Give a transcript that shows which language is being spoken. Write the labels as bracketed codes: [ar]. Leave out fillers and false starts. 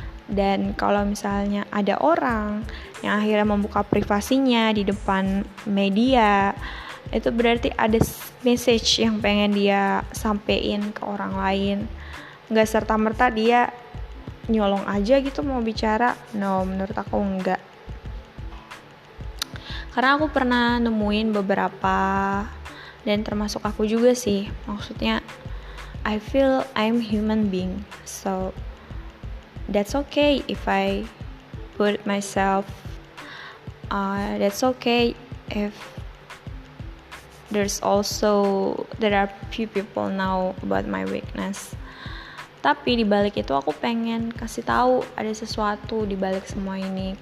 [id] Dan kalau misalnya ada orang yang akhirnya membuka privasinya di depan media, itu berarti ada message yang pengen dia sampein ke orang lain. Gak serta-merta dia nyolong aja gitu mau bicara. No, menurut aku enggak. Karena aku pernah nemuin beberapa, dan termasuk aku juga sih. Maksudnya [en] I feel I'm human being, so that's okay if I put myself. That's okay if there are few people know about my weakness. [id] Tapi di balik itu aku pengen kasih tahu ada sesuatu di balik semua ini.